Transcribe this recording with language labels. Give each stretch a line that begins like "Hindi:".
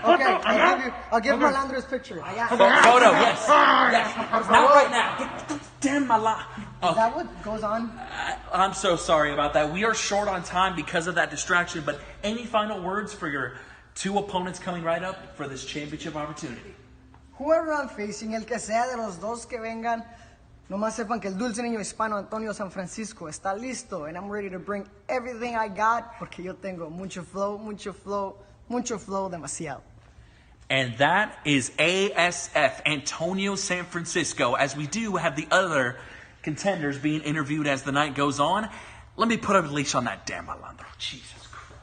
English: Okay, I'll give Malandro his picture.
Spanish: Allá.
English: Photo, yes. Not right now. Get damn my lie. Is that what goes on? I'm so sorry about that. We are short on time because of that distraction, but any final words for your 2 opponents coming right up for this championship opportunity? Whoever I'm facing,
Spanish: el que sea de los dos que vengan, nomás sepan que el dulce niño hispano Antonio San Francisco está listo,
English: and I'm ready to bring everything I got,
Spanish: porque yo tengo mucho flow, demasiado.
English: And that is ASF, Antonio San Francisco, as we do have the other contenders being interviewed as the night goes on. Let me put a leash on that damn Malandro. Jesus Christ.